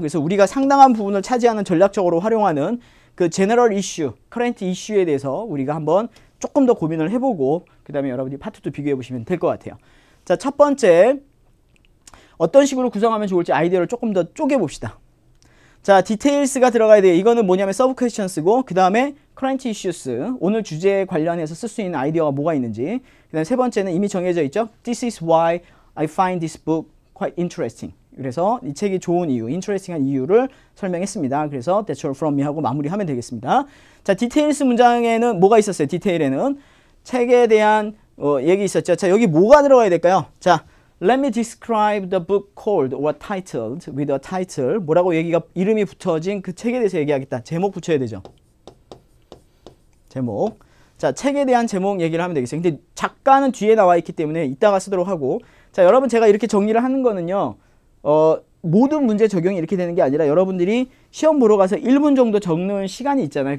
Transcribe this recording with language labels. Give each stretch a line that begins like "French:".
Korean: 그래서 우리가 상당한 부분을 차지하는 전략적으로 활용하는 그 제너럴 이슈, 커런트 이슈에 대해서 우리가 한번 조금 더 고민을 해보고, 그 다음에 여러분이 파트 2 비교해 보시면 될 것 같아요. 자, 첫 번째, 어떤 식으로 구성하면 좋을지 아이디어를 조금 더 쪼개 봅시다. 자, 디테일스가 들어가야 돼요. 이거는 뭐냐면 서브 퀘스천스고, 그 다음에 커런트 이슈스, 오늘 주제에 관련해서 쓸 수 있는 아이디어가 뭐가 있는지, 그 다음에 세 번째는 이미 정해져 있죠.
English: This is why I find this book quite interesting.
Korean: 그래서 이 책이 좋은 이유, interesting한 이유를 설명했습니다. 그래서
English: That's all from me
Korean: 하고 마무리하면 되겠습니다. 자, 디테일스 문장에는 뭐가 있었어요? 디테일에는 책에 대한 얘기 있었죠. 자, 여기 뭐가 들어가야 될까요?
English: 자, Let me describe the book called or titled with a title.
Korean: 뭐라고 이름이 붙어진 그 책에 대해서 얘기하겠다. 제목 붙여야 되죠. 제목. 자, 책에 대한 제목 얘기를 하면 되겠어요. 근데 작가는 뒤에 나와 있기 때문에 이따가 쓰도록 하고. 자, 여러분, 제가 이렇게 정리를 하는 거는요. 모든 문제 적용이 이렇게 되는 게 아니라 여러분들이 시험 보러 가서 1분 정도 적는 시간이 있잖아요.